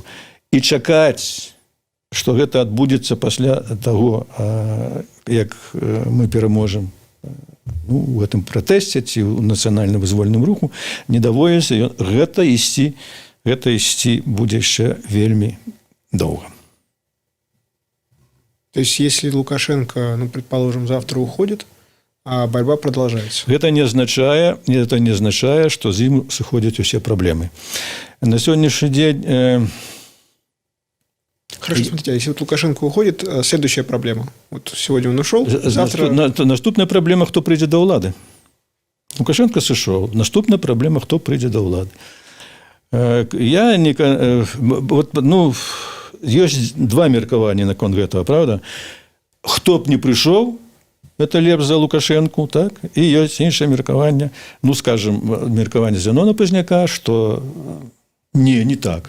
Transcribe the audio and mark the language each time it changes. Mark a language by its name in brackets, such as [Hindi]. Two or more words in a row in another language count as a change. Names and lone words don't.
[Belarusian] І чакаць, што гэта адбудзецца пасля таго, як мы пераможам у гэтым пратэсце ці ў нацыянальна-вызвольным руху, не даводзіцца, гэта ісці будзе яшчэ вельмі доўга. [Russian] То есть, если Лукашенко, предположим, завтра уходит, а борьба продолжается? Это не означает, что [Belarusian] з ім сыходзяць усе проблемы. [Russian] На сегодняшний день... Хорошо, смотрите, а если Лукашенко уходит, следующая проблема. Вот сегодня он ушел, завтра... [Belarusian] Наступная проблема, [Russian] кто придет [Belarusian] до влады. Лукашенко сышоў. Наступная проблема, [Russian] кто придет [Belarusian] до влады. Ёсць два меркавання наконт гэтага, правда? Хто б не прыйшоў, это лепш за Лукашенку, так? І ёсць іншае меркаванне, меркаванне Зянона Пазняка, што не так.